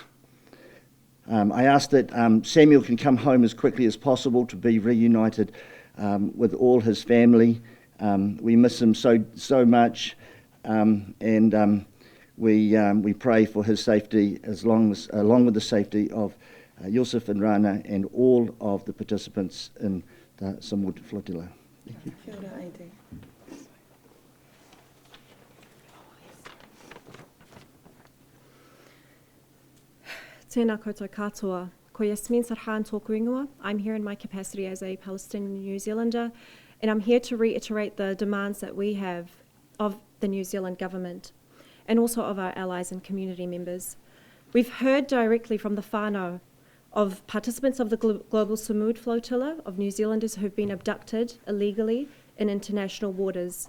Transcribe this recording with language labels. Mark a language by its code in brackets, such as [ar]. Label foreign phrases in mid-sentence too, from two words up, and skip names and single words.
[en] I ask that Samuel can come home as quickly as possible to be reunited with all his family. We miss him so much, and we pray for his safety along with the safety of Yousef and Rana and all of the participants in the Sammour flotilla. Thank you. [mi] Kia ora, AD. Tēnā koutou katoa. Ko Yasmin Sarhan tōku ingoa. [en] I'm here in my capacity as a Palestinian New Zealander, and I'm here to reiterate the demands that we have of the New Zealand government and also of our allies and community members. We've heard directly from the whānau of participants of the global Sammour flotilla of New Zealanders who've been abducted illegally in international waters.